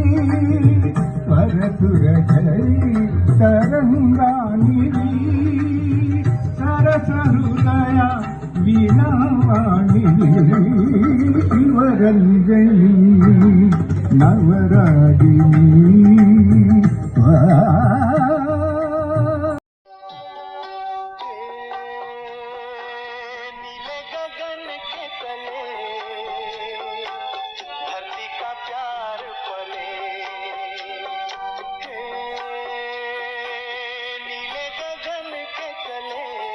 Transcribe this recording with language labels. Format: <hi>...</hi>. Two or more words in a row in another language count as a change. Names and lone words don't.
<te>వరసుర ధరి తరంగానివి సరస హృదయ వీణావాణివి శివరంజని నవరాగిని</te> <hi>नीले गगन के तले धरती का प्यार पले नीले गगन के तले</hi>